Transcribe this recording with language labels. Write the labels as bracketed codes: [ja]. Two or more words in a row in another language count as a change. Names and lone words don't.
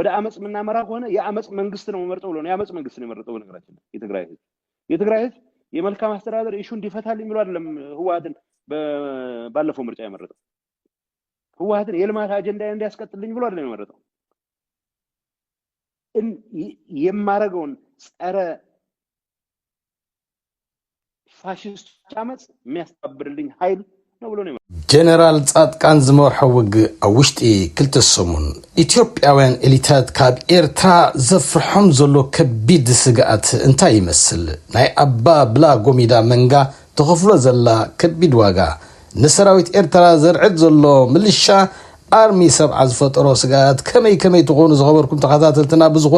[am] አመጽ ምናመራ ከሆነ የአመጽ መንግስት ነው መርጠው ብሎ ነው የአመጽ መንግስት ነው የመረጠው። በነገራችን የትግራይ ህዝብ የመልካም አስተዳደር ኢሹ እንዲፈታል የሚሉ አይደለም ህወሓትን ባለፈው ምርጫ የመረጠው። ህወሓትን የልማት አጀንዳ እንዲያስቀጥልኝ ብሎ አይደለም የመረጠው። የማረገውን ጸረ ፋሽስት አመጽ የሚያስተባብርልኝ ኃይል ነው ብሎ ነው [ti] ጀነራል ጻድቃን ዝመርሖ ውግእ ኣብ ውሽጢ 2 ሰሙን ኢትዮጵያውያን ኤሊታት ካብ ኤርትራ ዘፍርሖም ዘሎ ከቢድ ስግኣት እንታይ ይመስል? ናይ ኣባ ብላ ጎሚዳ መንጋ ተኸፍሎ ዘላ ከቢድ ዋጋ ንሰራዊት ኤርትራ ዘርዕድ ዘሎ ምልሻ አርሚ ሰብዓ ዝፈጠሮ ስግኣት ከመይ ትኾኑ ዝኸበርኩም ተኸታተልትና ብዝኾነ